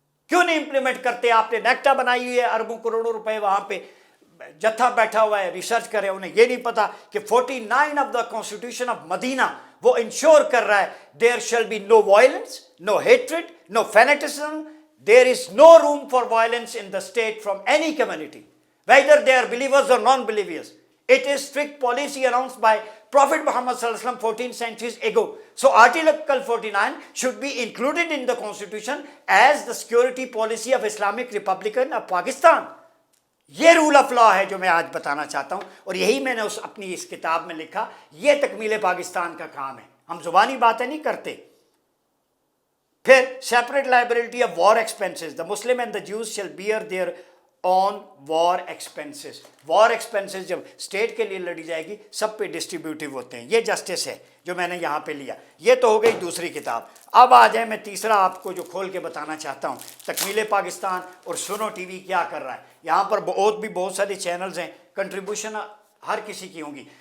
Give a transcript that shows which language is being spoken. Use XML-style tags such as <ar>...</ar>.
<ur>کیوں نہیں امپلیمنٹ کرتے؟ آپ نے نیکٹا بنائی ہوئی ہے، اربوں کروڑوں روپے وہاں پہ جتھا بیٹھا ہوا ہے، ریسرچ کرے، انہیں یہ نہیں پتا کہ 49 آف دا کانسٹیٹیوشن آف مدینہ وہ انشور کر رہا ہے</ur> <en>There shall be no violence, no hatred, no fanaticism, there is no room for violence in the state from any community whether they are believers or non-believers. It is strict policy announced by Prophet Muhammad sallallahu alaihi wasallam 14 centuries ago. So Article 49 should be included in the Constitution as the security policy of Islamic Republic of Pakistan.</en> <ur>یہ role of law ہے جو میں آج بتانا چاہتا ہوں، اور یہی میں نے اپنی اس کتاب میں لکھا. یہ تکمیل پاکستان کا کام ہے، ہم زبانی باتیں نہیں کرتے. پھر</ur> <en>separate liability of war expenses. The Muslim and the Jews shall bear their on war expenses. war expenses</en> <ur>جب اسٹیٹ کے لیے لڑی جائے گی سب پہ ڈسٹریبیوٹیو ہوتے ہیں. یہ جسٹس ہے جو میں نے یہاں پہ لیا. یہ تو ہو گئی دوسری کتاب. اب آ جائیں، میں تیسرا آپ کو جو کھول کے بتانا چاہتا ہوں، تکمیل پاکستان اور سنو ٹی وی کیا کر رہا ہے. یہاں پر بہت سارے چینلز ہیں، کنٹریبیوشن ہر کسی کی ہوں گی.</ur>